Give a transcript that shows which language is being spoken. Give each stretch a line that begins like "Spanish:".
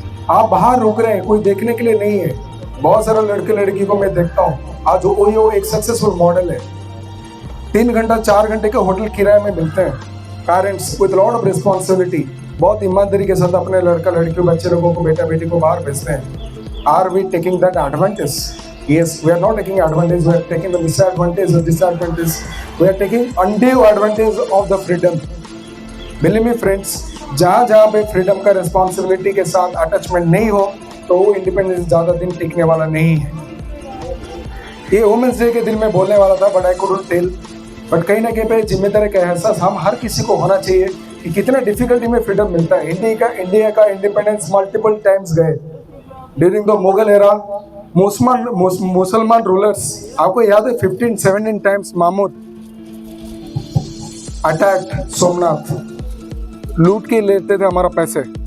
Hindi: आप बाहर रुक रहे हैं, कोई देखने के लिए नहीं है। बहुत सारे लड़के लड़की को मैं देखता हूँ, आज वो एक सक्सेसफुल मॉडल है। 3 घंटा 4 घंटे के होटल किराए में मिलते हैं।
English: parents with lot of responsibility
Hindi: बहुत ईमानदारी के साथ अपने लड़का लड़की बच्चे लोगों को, बेटा बेटी को बाहर भेजते हैं।
English: Are we taking that advantage? Yes, we are not taking advantage, we are taking the disadvantage or disadvantage. We are taking undue advantage of the freedom. Believe me friends,
Hindi: जहाँ जहाँ पे फ्रीडम का रिस्पॉन्सिबिलिटी के साथ attachment नहीं हो तो वो इंडिपेंडेंस ज़्यादा दिन टिकने वाला नहीं है। ये वुमेंस डे के दिन में बोलने वाला था,
English: But I couldn't tell.
Hindi: But कहीं ना कहीं पे जिम्मेदारी का एहसास हम हर किसी को होना चाहिए कि कितना डिफिकल्टी में फ्रीडम मिलता है। इंडिया का इंडिपेंडेंस मल्टीपल टाइम्स गए।
English: during the Mughal era
Hindi: मुसलमान रूलर्स, आपको याद है
English: 15-17 times Mahmud attacked Somnath,
Hindi: लूट के लेते थे हमारा पैसे।